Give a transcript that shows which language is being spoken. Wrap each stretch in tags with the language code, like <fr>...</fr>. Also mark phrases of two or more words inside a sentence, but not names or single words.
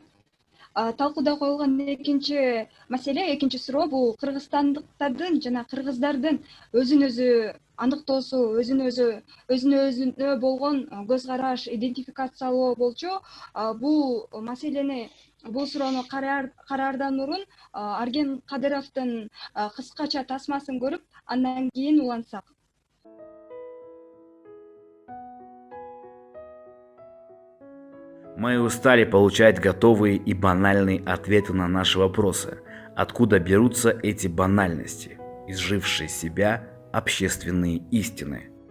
<ky>Талкууда коюлган экинчи маселе, экинчи суроо бул кыргызстандыктардын жана кыргыздардын өзүн өзү андыктоосу, өзүнө өзүнө болгон көз караш, идентификациялоо болчу. Бул маселени, бул суроону караардан мурун Арген Кадыровдун кыскача тасмасын көрүп, андан кийин улантсак.</ky> <ru>Мы устали получать готовые и банальные ответы на наши вопросы. Откуда берутся эти банальности, изжившие себя общественные истины?</ru>